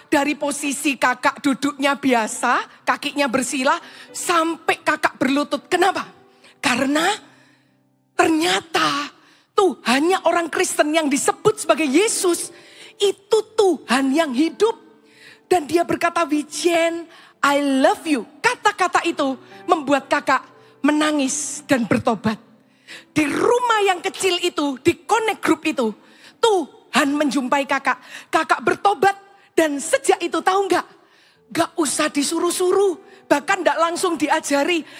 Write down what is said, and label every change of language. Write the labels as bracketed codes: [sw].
[id] Dari posisi kakak duduknya biasa, kakinya bersila, sampai kakak berlutut. Kenapa? Karena ternyata Tuhannya orang Kristen yang disebut sebagai Yesus itu Tuhan yang hidup. Dan dia berkata, Wijen, [en] I love you. [id] Kata-kata itu membuat kakak menangis dan bertobat. Di rumah yang kecil itu, di Connect Group itu, Tuhan menjumpai kakak. Kakak bertobat dan sejak itu tahu nggak? Gak usah disuruh-suruh. Bahkan tidak langsung diajari.